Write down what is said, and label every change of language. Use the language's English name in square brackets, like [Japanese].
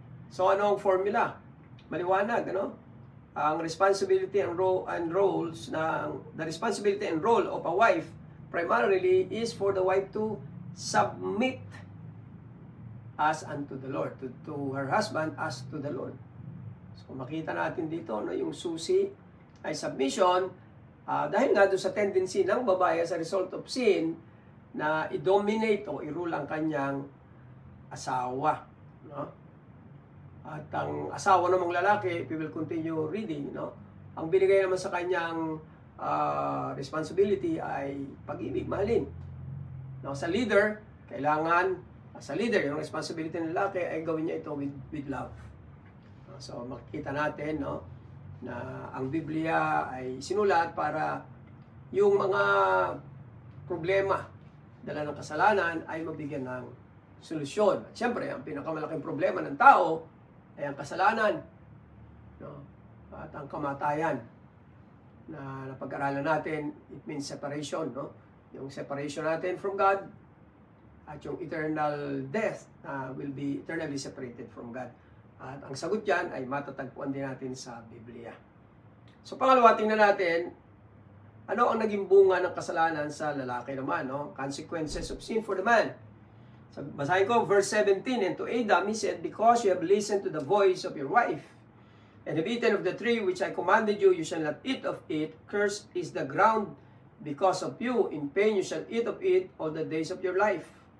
[Filipino] So, ano ang formula? Maliwanag, ang [English] responsibility and roles the responsibility and role of a wife primarily is for the wife to submit as unto the Lord, to her husband as to the Lord. [Filipino] So makita natin dito yung susi ay submission, dahil nga doon sa tendency ng babae as a result of sin na i-dominate o i-rule ang kanyang asawa. At ang asawa namang lalaki, [English] we will continue reading, [Filipino] ang binigay naman sa kanyang responsibility ay pag-ibig, mahalin. Sa leader, kailangan, sa leader, yung responsibility ng lalaki ay gawin niya ito [English] with love. [Filipino] So makikita natin, na ang Biblia ay sinulat para yung mga problema dala ng kasalanan ay mabigyan ng solusyon. At syempre, ang pinakamalaking problema ng tao ay ang kasalanan, at ang kamatayan na napag-aralan natin. [English] It means separation, yung separation natin from God at yung eternal death will be eternally separated from God. [Filipino] At ang sagot dyan ay matatagpuan din natin sa Biblia. So pangalawa, tingnan natin ano ang naging bunga ng kasalanan sa lalaki naman, [English] consequences of sin for the man. So, [Filipino] basahin ko, [English] verse 17, and to Adam he said, because you have listened to the voice of your wife, and have eaten of the tree which I commanded you, you shall not eat of it. Cursed is the ground because of you. In pain you shall eat of it all the days of your life.